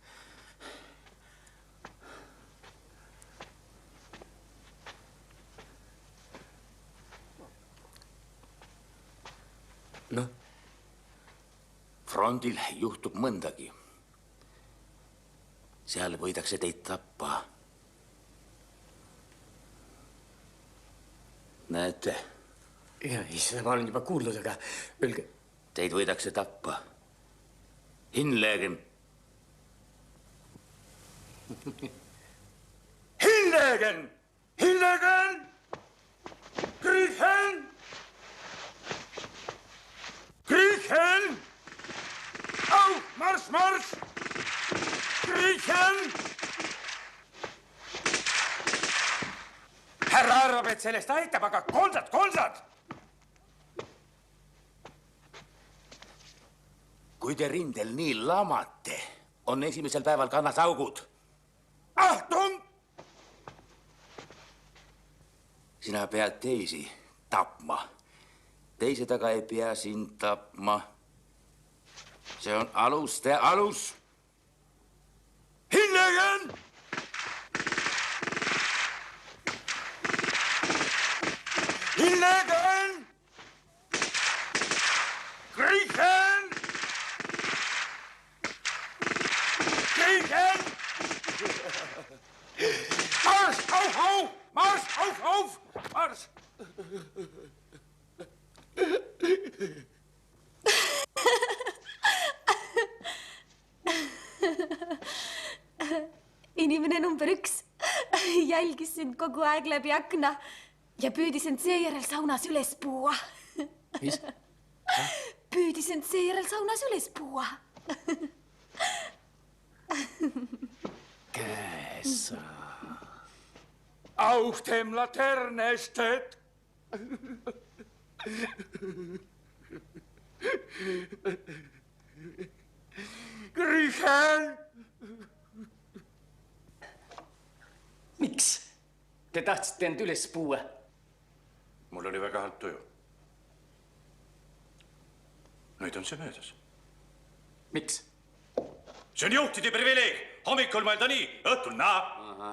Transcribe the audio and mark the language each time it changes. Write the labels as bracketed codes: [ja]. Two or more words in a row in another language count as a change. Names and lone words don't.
[et] Noh, frondil juhtub mõndagi. Seal võidakse teid tappa. Näete? Ja, seda ma olen juba kuulnud, aga öelge. Teid võidakse tappa. [de] Hinlegen. Hinlegen! Hinlegen! Griechen! Griechen! Au! Marsch, marsch! Griechen! [et] Härra arvab, et sellest aitab, aga kolsad! Kui te rindel nii lamate, on esimesel päeval kannas augud. [de] Achtung! [et] Sina pead teisi tapma. Teised aga ei pea sind tapma. See on aluste alus. [de] Hinlegen! Hinlegen! Griechen! Griechen! Marsch, auf! Marsch, auf! Marsch! [et] Inimene number 1 jälgis sind kogu aeg läbi akna ja püüdis end seejärel saunas üles puua. Mis? Püüdis end seejärel saunas üles puua. Käsa. [de] Auf dem Laterne steht. Griechen! [et] Miks? Te tahtsite end üles puua? Mul oli väga halb tuju. Nüüd on see möödas. Miks? See on juhtide privileeg. Hommikul mõelda nii, õhtul naa.